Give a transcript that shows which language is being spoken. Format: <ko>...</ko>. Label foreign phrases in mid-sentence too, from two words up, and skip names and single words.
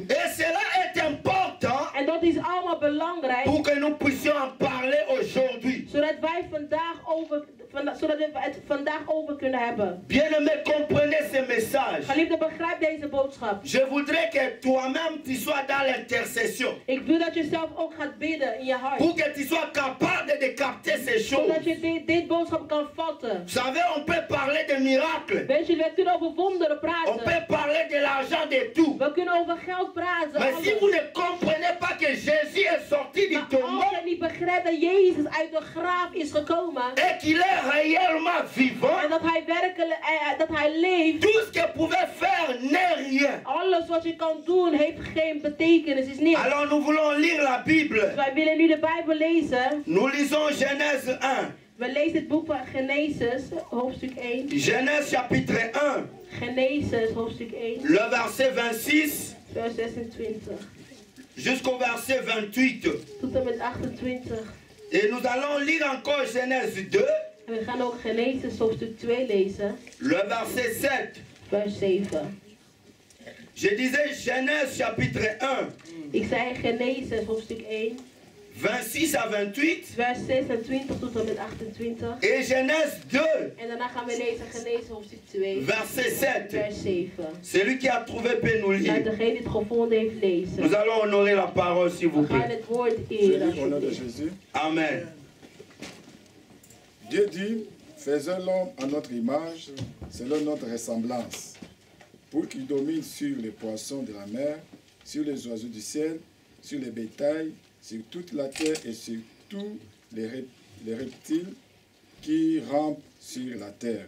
<fr>Et cela est important</fr> <nl>En dat is allemaal belangrijk,</nl> <fr>pour que nous puissions en parler aujourd'hui.</fr> <nl>zodat wij zodat we het vandaag over kunnen hebben.</nl> <fr>Bien-aimés, comprenez ce message.</fr> <nl>Geliefde, begrijp deze boodschap.</nl> <fr>Je voudrais que toi-même tu sois dans l'intercession.</fr> <nl>Ik wil dat je zelf ook gaat bidden in je hart.</nl> <fr>Pour que tu sois capable de capter ces choses.</fr> <nl>Zodat je dit boodschap kan bevatten.</nl> <fr>Vous savez, on peut parler de miracles.</fr> <nl>Weet je, we kunnen over wonderen</nl> <fr>On</fr> <nl>praten.</nl> <fr>peut parler de l'argent, de tout.</fr> <nl>We kunnen over geld praten.</nl> <fr>Mais si</fr> <nl>alles.</nl> <fr>vous ne comprenez pas que Jésus est sorti du</fr> <nl>Maar</nl> <fr>tombeau</fr> <nl>als je niet begrijpt dat Jezus uit de graaf is gekomen.</nl> <fr>et qu'il est réellement vivant,</fr> <nl>En dat hij werkelijk, dat hij leeft.</nl> <fr>tout ce que pouvait faire n'est rien.</fr> <nl>Alles wat je kan doen heeft geen betekenis, is niks.</nl> <fr>Alors nous voulons lire la Bible.</fr> <nl>Dus wij willen nu de Bijbel lezen.</nl> <fr>Nous lisons Genèse 1.</fr> <nl>We lezen het boek van Genesis, hoofdstuk 1.</nl> <fr>Genèse chapitre 1,</fr> <nl>Genesis, hoofdstuk 1,</nl> <fr>le verset 26</fr> <nl>vers 26.</nl> <fr>jusqu'au verset 28.</fr> <nl>Tot en met 28.</nl> <fr>Et nous allons lire encore Genèse 2,</fr> <nl>En we gaan ook Genesis, hoofdstuk 2 lezen,</nl> <fr>le verset 7.</fr> <nl>vers 7.</nl> <fr>Je disais Genèse chapitre 1,</fr> <nl>Ik zei Genesis, hoofdstuk 1,</nl> <fr>26 à 28.</fr> <nl>vers 26 tot en met 28.</nl> <fr>Et Genèse 2,</fr> <nl>En daarna gaan we lezen Genesis, hoofdstuk 2,</nl> <fr>verset 7.</fr> <nl>vers 7.</nl> <fr>Celui qui a trouvé peut nous</fr> <nl>Laat</nl> <fr>lire.</fr> <nl>degene die het gevonden heeft lezen.</nl> <fr>Nous allons honorer la parole, s'il vous</fr> <nl>We gaan</nl> <fr>plaît.</fr> <nl>het woord</nl> <fr>Je</fr> <nl>eren.</nl> <fr>lis au nom de</fr> <nl>alsjeblieft.</nl> <fr>Jésus. Amen. Dieu dit, faisons l'homme à notre image, selon notre ressemblance, pour qu'il domine sur les poissons de la mer, sur les oiseaux du ciel, sur les bétails, sur toute la terre et sur tous les reptiles qui rampent sur la terre.</fr>